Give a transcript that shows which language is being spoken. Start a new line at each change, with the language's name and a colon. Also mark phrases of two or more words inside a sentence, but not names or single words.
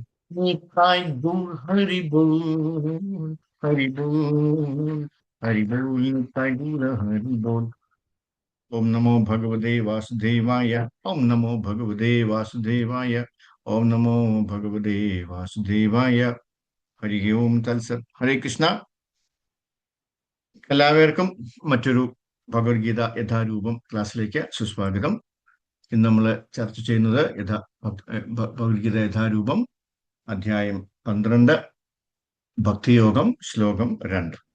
Bangla: নিতাই গৌর হরি বোল, হরি বোল, হরি বোল, নিতাই গৌর হরি বোল.
Sanskrit: ॐ नमो भगवते वासुदेवाय. ॐ नमो भगवते वासुदेवाय। ॐ नमो भगवते वासुदेवाय. हरि ॐ तत्सत्। हरे कृष्ण.
Malayalam: എല്ലാവർക്കും മറ്റൊരു ഭഗവത്ഗീത യഥാരൂപം ക്ലാസ്സിലേക്ക് സുസ്വാഗതം. ഇന്ന് നമ്മൾ ചർച്ച ചെയ്യുന്നത് ഭഗവത്ഗീത യഥാരൂപം അധ്യായം 12 ഭക്തിയോഗം ശ്ലോകം 2.